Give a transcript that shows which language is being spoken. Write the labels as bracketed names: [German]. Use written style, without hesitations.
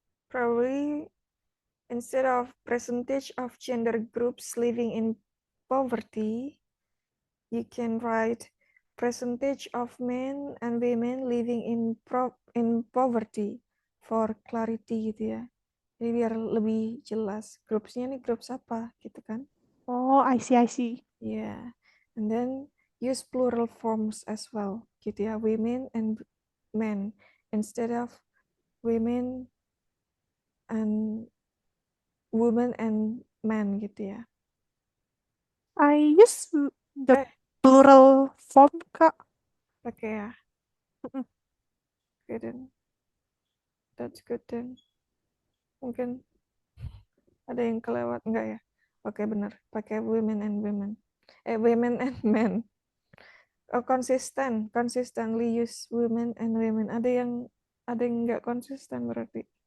[English] Probably instead of percentage of gender groups living in poverty, you can write percentage of men and women living in poverty for clarity [Indonesian] gitu ya. Jadi biar lebih jelas grupsnya nih grup apa gitu kan. [English] oh, I see. Yeah. And then use plural forms as well [Indonesian] gitu ya. [English] Women and men instead of women and women and men [Indonesian] gitu ya. [English] I use the Eh, plural form, Kak. [Indonesian] pakai ya. Mm-mm. [English] Okay then. That's good then. [Indonesian] Mungkin ada yang kelewat enggak ya? Oke benar. Pakai [English] women and women. Women and men. Oh, consistently use women and women. [Indonesian] Ada yang enggak konsisten berarti.